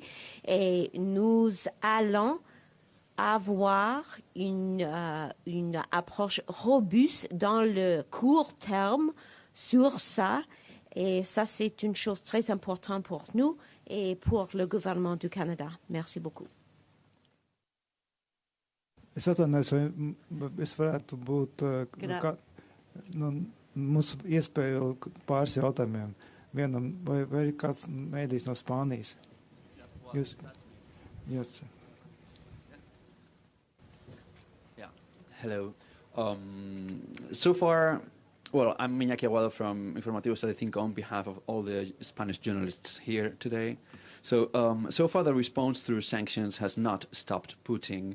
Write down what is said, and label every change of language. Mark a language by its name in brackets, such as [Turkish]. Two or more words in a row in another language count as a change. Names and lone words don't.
[French] Et nous allons avoir une approche robuste dans le court terme sur ça. Et ça, c'est une chose très importante pour nous et pour le gouvernement du Canada. Merci beaucoup. [Latvian] Es atvainojos, vai es varētu būt mūsu iespēja pāris jautājumiem. Vienam, vai ir kāds mēdījis no Spānijas? Jūs? [English] Yeah. Hello. So far, well, I'm Iñaki Aguado from Informativos Telecinco on behalf of all the Spanish journalists here today. So far the response through sanctions has not stopped Putin.